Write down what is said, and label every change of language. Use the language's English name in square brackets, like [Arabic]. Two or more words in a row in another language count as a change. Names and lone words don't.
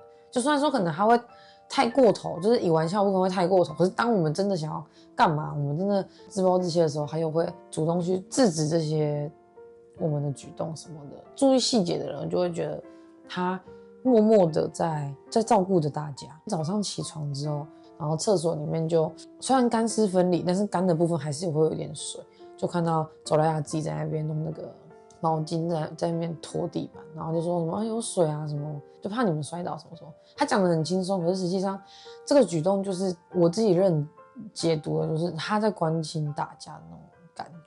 [Chinese] 就雖然說可能他會太過頭，就是以玩笑部分會太過頭，可是當我們真的想要幹嘛，我們真的自暴自棄的時候，他又會主動去制止這些我們的舉動什麼的。注意細節的人就會覺得他默默的在照顧着大家。早上起床之後，然後廁所裡面就雖然乾濕分離，但是乾的部分還是會有點水，就看到索拉雅自己在那邊弄那個毛巾在那邊拖地板，然後就說什麼有水啊什麼，就怕你們摔倒什麼什麼。他講得很輕鬆，可是實際上這個舉動就是我自己解讀的，就是他在關心大家的那種感覺，